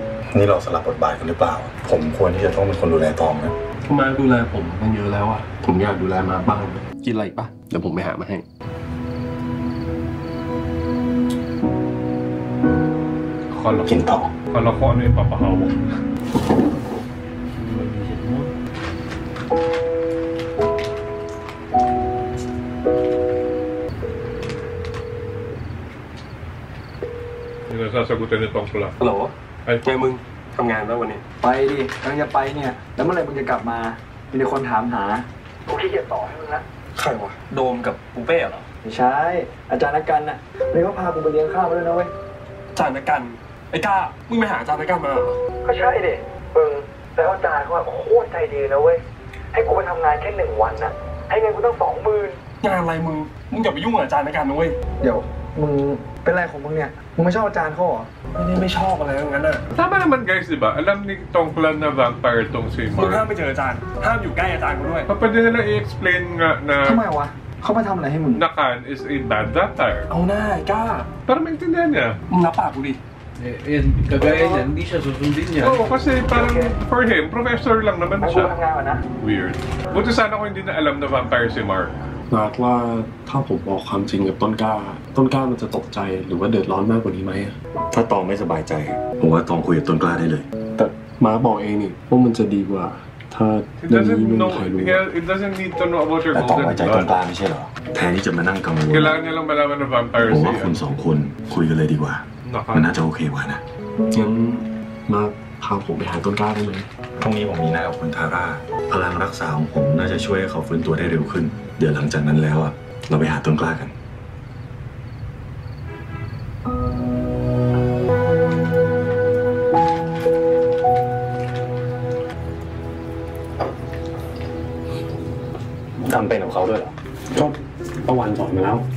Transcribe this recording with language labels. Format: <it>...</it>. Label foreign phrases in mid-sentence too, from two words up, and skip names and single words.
<th>นี่เราสลับบทบาทกันหรือเปล่า ผมควรที่จะต้องเป็นคนดูแลตองนะ ทำไมดูแลผมมันเยอะแล้วอ่ะผมอยากดูแลมาบ้างกินอะไรอีกปะเดี๋ยวผมไปหามาให้ กินต่อ</th> <tl>Kala ko ano yung papahawak. Yung nasasagutan ni Tongpla.</tl> <th>ฮัลโหล</th> <tl>Ay,</tl> <th>ไงมึงทำงานแล้ววันนี้ ไปดิกำลังจะไปเนี่ยแล้วเมื่อไหร่มึงจะกลับมามีแต่คนถามหากูขี้เกียจต่อให้มึงละ ใครวะโดมกับปูเป้เหรอ ไม่ใช่อาจารย์นักกันน่ะเลยเขาพากูไปเลี้ยงข้าวมาด้วยนะเว้ย อาจารย์นักกันไอ้ก้ามึงไปหาอาจารย์นักกันมาเหรอ ก็ใช่ดิแล้วอาจารย์เขาแบบโคตรใจดีนะเว้ยให้กูไปทำงานแค่1 วันน่ะให้เงินกูต้อง20,000 งานอะไรมึงอย่าไปยุ่งกับอาจารย์นักกันนะเว้ย เดี๋ยวมึงเป็นไรของมึงเนี่ยมึงไม่ชอบอาจารย์เขาเหรอไม่ชอบอะไรทั้งนั้นอ่ะ</th> <tl>Tama naman guys, di ba? Alam ni tong clan na vampire tong si</tl> <th>มึงห้าม</th> <tl>Mark.</tl> <th>ไปเจออาจารย์ห้ามอยู่ใกล้อาจารย์กูด้วย</th> <tl>Pwede nila i-explain nga</tl> <th>ทำไม</th> <tl>na</tl> <th>วะเขามาทำอะไรให้มึง</th> <en>Nakan is a bad vampire.</en> <th>เอาหน้าไอ้กล้า</th> <tl>Para maintindihan niya.</tl> <th>มึงรับปากกูดิ</th> <tl>Yan, kagaya niyan, hindi siya susundin niya. Oo, kasi parang</tl> <en>for him,</en> <tl>professor lang naman</tl> <th>กู</th> <tl>siya.</tl> <th>ทำงานก่อนนะ</th> <en>Weird.</en> <tl>Buti sana kung hindi na alam na vampire si Mark.</tl> <th>นัดว่าถ้าผมบอกความจริงกับต้นกล้ามันจะตกใจหรือว่าเดือดร้อนมากกว่านี้ไหม ถ้าตองไม่สบายใจ ผมว่าตองคุยกับต้นกล้าได้เลย แต่มาบอกเองนี่ว่ามันจะดีกว่า ถ้า</th> <en>He</en> <th>เรื่องนี้</th> <en>doesn't</en> <th>ไม่มี</th> <en>know,</en> <th>ใครรู้</th> <en>he doesn't need to know about your</en> <th>แต่ตองไว้</th> <en>golden</en> <th>ใจต้นก</th> <en>blood.</en> <th>ล้าไม่ใช่เหรอ แทนที่จะมานั่งกังวล</th> <tl>Kailangan niya lang malaman na vampire</tl> <th>ผมว่า</th> <tl>siya.</tl> <th>คุณสองคนคุยกันเลยดีกว่า มัน</th> <tl>Nakan.</tl> <th>น่าจะโอเคกว่านะ งั้นมาพาผมไปหาต้นกล้าได้ไหม พรุ่งนี้ผมมีนัดกับคุณทาร่า พลังรักษาของผมน่าจะช่วยให้เขาฟื้นตัวได้เร็วขึ้น เดี๋ยวหลังจากนั้นแล้วอะเราไปหาต้นกล้ากัน ทำเป็นของเขาด้วยเหรอก็ประวันสอนมาแล้ว</th>